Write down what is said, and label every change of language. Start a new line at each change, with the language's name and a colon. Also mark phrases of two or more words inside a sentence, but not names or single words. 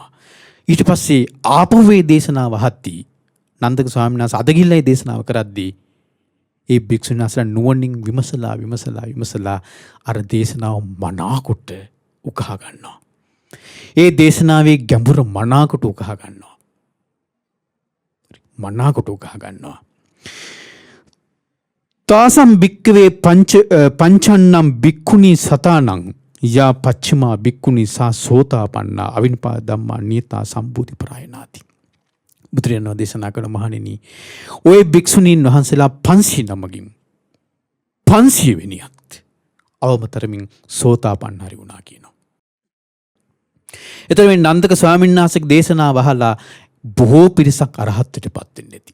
Sinhala: ඊට පස්සේ ආපහු මේ දේශනාව අහද්දී නන්දක ස්වාමීන් වහන්සේ අද ගිහිල්ලා මේ දේශනාව කරද්දී ඒ භික්ෂුන් වහන්සේලා නුවණින් විමසලා අර දේශනාව මනාකොට උකහා ගන්නවා. ඒ දේශනාවේ ගැඹුර මනාකොට උකහා ගන්නවා.
Pali: තාසම් භික්කවේ පංචන්නම් භික්ඛුනි සතානං යා පච්චිමා භික්ඛුනි සා සෝතාපන්නා අවිනිපා ධම්මා නියතා සම්බුද්ධි පරායනාති.
Sinhala: බුදුරජාණන් දේශනා කරන මහණෙනි, ඔය භික්ෂුණීන් වහන්සේලා 500 නමකින් 500 වෙනියත් අවමතරමින් සෝතාපන්න හරි වුණා කියනවා. එතකොට මේ නන්දක ස්වාමීන් වහන්සේගේ දේශනාව අහලා බොහෝ පිරිසක් අරහත්ත්වයට පත් වෙන්නේ නැති.